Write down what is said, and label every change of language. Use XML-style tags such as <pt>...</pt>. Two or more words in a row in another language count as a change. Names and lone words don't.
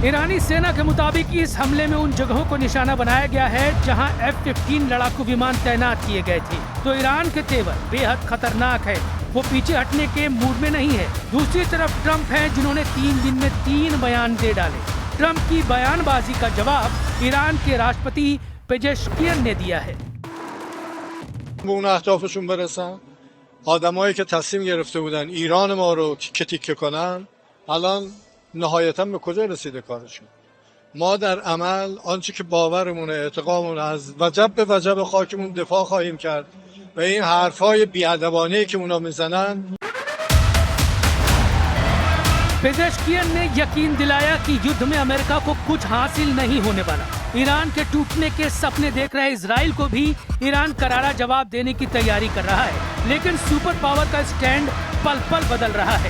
<hi>ईरानी सेना के मुताबिक इस हमले में उन जगहों को निशाना बनाया गया है जहां F-15 लड़ाकू विमान तैनात किए गए थे। तो ईरान के तेवर बेहद खतरनाक है, वो पीछे हटने के मूड में नहीं है। दूसरी तरफ ट्रंप हैं जिन्होंने 3 दिन में 3 बयान दे डाले। ट्रंप की बयानबाजी का जवाब ईरान के राष्ट्रपति पेजेश्कियन ने दिया है।</hi> <fa>آدمایی که تصمیم گرفته بودن ایران ما رو تیکه کنن الان نهایتاً به کجا رسیده کارشون. ما در عمل آنچه که باورمونه اعتقادمون از وجب به وجب خاکمون دفاع خواهیم کرد و این حرفای بی‌ادبانه‌ای که اونا میزنن</fa> <hi>पेजेश्कियन ने यकीन दिलाया कि युद्ध में अमेरिका को कुछ हासिल नहीं होने वाला। ईरान के टूटने के सपने देख रहे इजराइल को भी ईरान करारा जवाब देने की तैयारी कर रहा है। लेकिन</hi> <en>super power</en> <hi>का स्टैंड पल पल बदल रहा है।</hi>